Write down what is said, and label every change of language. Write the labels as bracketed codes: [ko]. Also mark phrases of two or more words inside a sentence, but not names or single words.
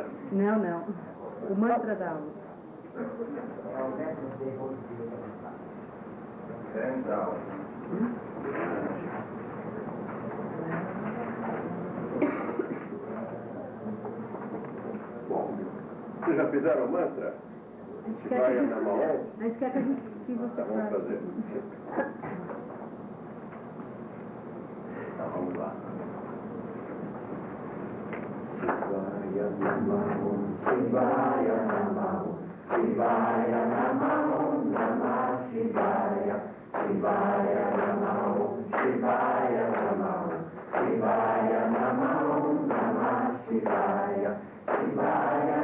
[pt] Não, não. O mantra da aula. Bom, vocês já fizeram o mantra? [sa] शिवाय नमः ॐ? [pt] A gente quer que a gente se você Tá, vamos fazer. Então, vamos lá. [sa] शिवाय नमः ॐ, शिवाय नमः ॐ, शिवाय नमः ॐ, नमः शिवाय, शिवाय नमः ॐ, शिवाय नमः ॐ, शिवाय नमः ॐ, नमः शिवाय, शिवाय